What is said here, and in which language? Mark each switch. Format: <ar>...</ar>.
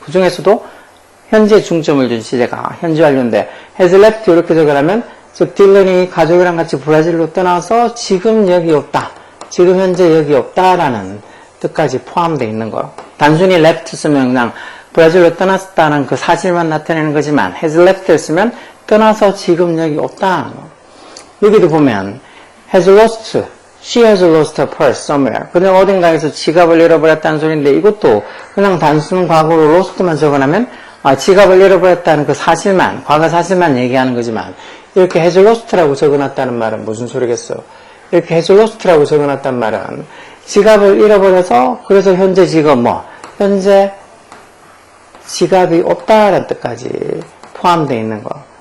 <ko>그 중에서도 현재 중점을 준 시제가 현재 완료인데 has left 이렇게 적으라면 즉 딜런이 가족이랑 같이 브라질로 떠나서 지금 여기 없다. 지금 현재 여기 없다라는 뜻까지 포함되어 있는 거. 단순히 left 쓰면 그냥 브라질로 떠났다는 그 사실만 나타내는 거지만 has left를 쓰면 떠나서 지금 여기 없다는 거. 여기도 보면</ko> <en>has lost, she has lost her purse somewhere.</en> <ko>그냥 어딘가에서 지갑을 잃어버렸다는 소리인데 이것도 그냥 단순 과거로 lost만 적어놓으면 지갑을 잃어버렸다는 그 사실만, 과거 사실만 얘기하는 거지만 이렇게 has lost라고 적어놨다는 말은 무슨 소리겠어? 이렇게 has lost라고 적어놨단 말은 지갑을 잃어버려서 그래서 현재 지금 현재 지갑이 없다라는 뜻까지 포함되어 있는 거.</ko>